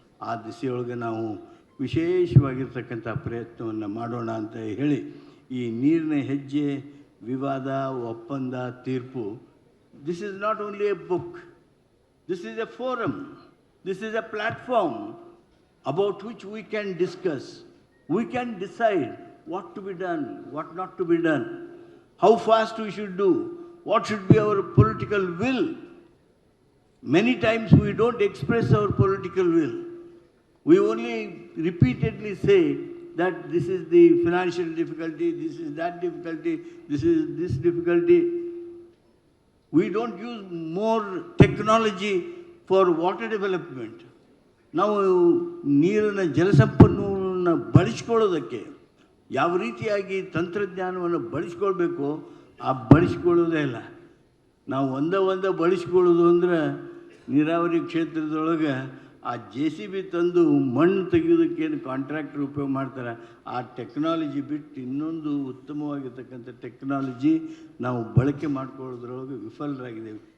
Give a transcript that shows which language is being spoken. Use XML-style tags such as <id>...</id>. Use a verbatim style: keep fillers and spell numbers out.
<kn>ಆ ದಿಸೆಯೊಳಗೆ ನಾವು ವಿಶೇಷವಾಗಿರ್ತಕ್ಕಂಥ ಪ್ರಯತ್ನವನ್ನು ಮಾಡೋಣ ಅಂತ ಹೇಳಿ ಈ ನೀರಿನ ಹೆಜ್ಜೆ ವಿವಾದ ಒಪ್ಪಂದ ತೀರ್ಪು,</kn> <en>This is not only a book, this is a forum, this is a platform about which we can discuss, we can decide what to be done, what not to be done, how fast we should do, what should be our political will. Many times we don't express our political will. We only repeatedly say that this is the financial difficulty, this is that difficulty, this is this difficulty. We don't use more technology for water development.</en> <kn>Now, ನೀರಿನ ಜಲಸಂಪನ್ಮೂಲ ಬಳಸ್ಕೊಳ್ಳೋದಕ್ಕೆ ಯಾವ ರೀತಿಯಾಗಿ ತಂತ್ರಜ್ಞಾನವನ್ನು ಬಳಸ್ಕೊಳ್ಬೇಕು, ಆ ಬಳಸ್ಕೊಳ್ಳೋದೇ ಇಲ್ಲ. ನಾವು ಒಂದ ಒಂದ ಬಳಸ್ಕೊಳ್ಳೋದು ಅಂದರೆ ನೀರಾವರಿ ಕ್ಷೇತ್ರದೊಳಗೆ ಆ ಜೆ ಸಿ ಬಿ ತಂದು ಮಣ್ಣು ತೆಗೆಯೋದಕ್ಕೇನು ಕಾಂಟ್ರಾಕ್ಟರ್ ಉಪಯೋಗ ಮಾಡ್ತಾರೆ, ಆ ಟೆಕ್ನಾಲಜಿ ಬಿಟ್ಟು ಇನ್ನೊಂದು ಉತ್ತಮವಾಗಿರ್ತಕ್ಕಂಥ ಟೆಕ್ನಾಲಜಿ ನಾವು ಬಳಕೆ ಮಾಡ್ಕೊಳ್ಳೋದ್ರೊಳಗೆ ವಿಫಲರಾಗಿದ್ದೇವೆ.</kn>